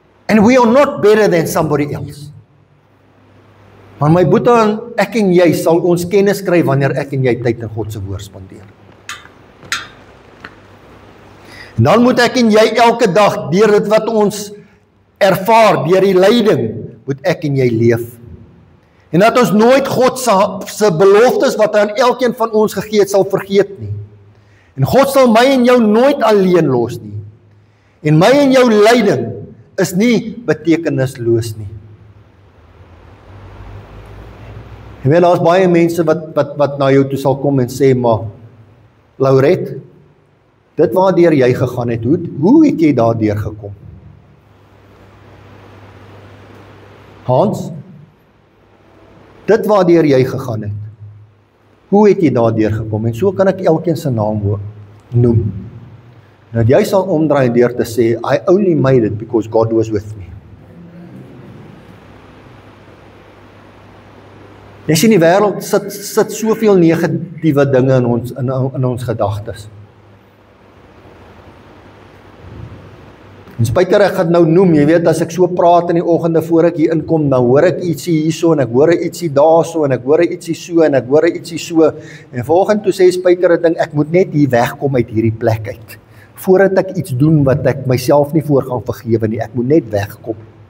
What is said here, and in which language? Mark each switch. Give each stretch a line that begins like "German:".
English: And we are not better than somebody else.
Afrikaans: Maar my boetie, ek en jy sal ons kennis kry wanneer ek en jy tyd in God se woord spandeer. En dan moet ek en jy elke dag, deur dit wat ons ervaar, deur die lyding, moet ek en jy leef. En dat ons nooit God se beloftes wat hy aan elkeen van ons gegee het, sal vergeet nie. En God sal my en jou nooit alleen los nie. En my en jou lyding is nie betekenisloos nie. En weet, daar is baie mense wat na jou toe sal kom en sê, maar Lauret, dit waardeur jy gegaan het, hoe het jy daardeur gekom? Hans, dit waardeur jy gegaan het, hoe het jy daardeur gekom? En so kan ek elkeen se naam noem. Dat jy sal omdraai deur te sê,
English: I only made it because God was with me.
Afrikaans: Jy sien, die wêreld sit soveel negatiewe dinge in ons gedagtes. En Spyker, ek gaan nou noem, jy weet, as ek so praat in die oggende voor ek hier inkom, dan hoor ek ietsie hierso, en ek hoor ietsie daarso, en ek hoor ietsie so, en ek hoor ietsie so, en vanoggend toe sê Spyker, ek moet net hier wegkom uit hierdie plek uit, voordat ek iets doen wat ek myself nie voor gaan vergewe nie, ek moet net wegkom.